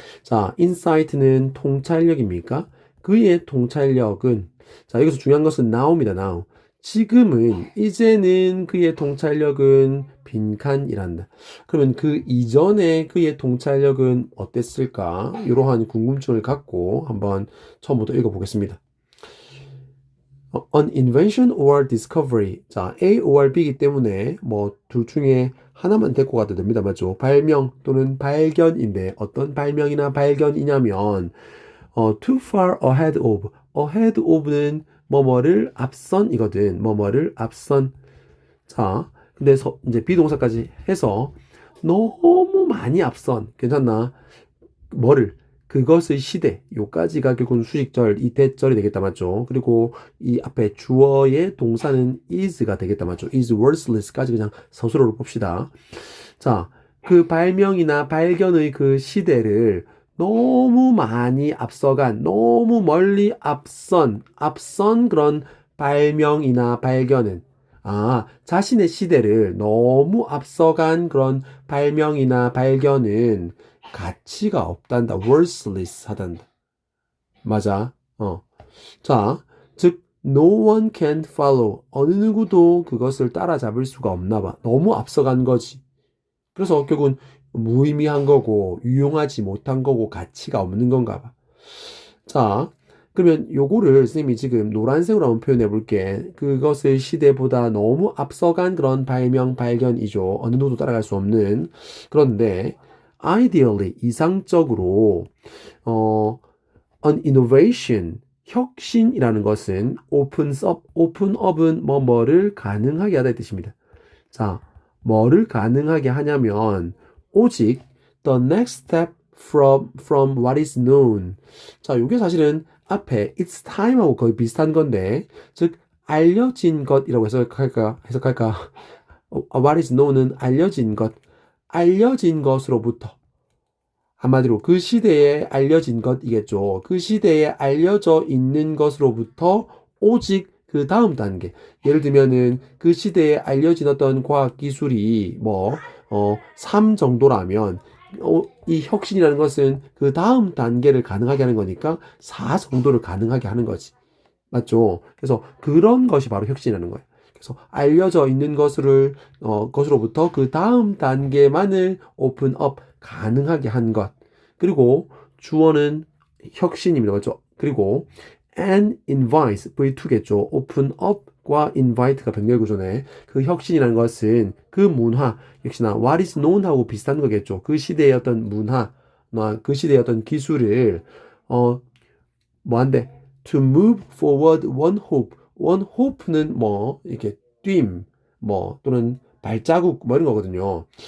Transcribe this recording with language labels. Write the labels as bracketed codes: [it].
[ko] 자, insight는 통찰력입니까? 그의 통찰력은, 자, 여기서 중요한 것은 now입니다, now. 지금은, 이제는 그의 통찰력은 빈칸이란다. 그러면 그 이전에 그의 통찰력은 어땠을까? 이러한 궁금증을 갖고 한번 처음부터 읽어보겠습니다. [en] An invention or discovery. [ko] 자, A or B이기 때문에 뭐 둘 중에 하나만 데리고 가도 됩니다. 맞죠? 발명 또는 발견인데 어떤 발명이나 발견이냐면 [en] too far ahead of. [ko] ahead of는 뭐뭐를 앞선이거든. 뭐뭐를 앞선. 자, 근데 이제 비동사까지 해서 너무 많이 앞선. 괜찮나? 뭐를? 그것의 시대. 요까지가 결국은 수식절, 이태절이 되겠다. 맞죠? 그리고 이 앞에 주어의 동사는 is가 되겠다. 맞죠? [en] is worthless [ko] 까지 그냥 서술어로 봅시다. 자, 그 발명이나 발견의 그 시대를 너무 많이 앞서간, 너무 멀리 앞선 그런 발명이나 발견은, 자신의 시대를 너무 앞서간 그런 발명이나 발견은 가치가 없단다. worthless 하단다. 맞아. [en] 자, 즉, no one can follow. [ko] 어느 누구도 그것을 따라잡을 수가 없나 봐. 너무 앞서간 거지. 그래서 결국은 무의미한 거고, 유용하지 못한 거고, 가치가 없는 건가 봐. 자, 그러면 요거를 선생님이 지금 노란색으로 한번 표현해 볼게. 그것을 시대보다 너무 앞서간 그런 발명, 발견이죠. 어느 누구도 따라갈 수 없는. 그런데, ideally, 이상적으로, 어, an innovation, 혁신이라는 것은 open up은 뭐를 가능하게 하다 이 뜻입니다. 자, 뭐를 가능하게 하냐면 오직 [en] the next step from what is known. [ko] 자, 이게 사실은 앞에 it's time하고 거의 비슷한 건데, 즉 알려진 것이라고 해석할까? what is known은 알려진 것, 알려진 것으로부터. 한마디로 그 시대에 알려진 것이겠죠. 그 시대에 알려져 있는 것으로부터 오직 그 다음 단계. 예를 들면은 그 시대에 알려진 어떤 과학 기술이 3 정도라면, 이 혁신이라는 것은 그 다음 단계를 가능하게 하는 거니까 4 정도를 가능하게 하는 거지. 맞죠? 그래서 그런 것이 바로 혁신이라는 거예요. 그래서 알려져 있는 것으로부터 그 다음 단계만을 오픈업 가능하게 한 것. 그리고 주어는 혁신입니다. 맞죠? 그리고 [en] and invites [ko] V2겠죠. openup과 invite가 병렬 구조네. 그 혁신이라는 것은 그 문화, 역시나 [en] what is known [ko] 하고 비슷한 거겠죠. 그 시대의 어떤 문화, 그 시대의 어떤 기술을 뭐한데? [en] To move forward one hope. [ko] one hope는 이렇게 뛴, 또는 발자국, 이런 거거든요.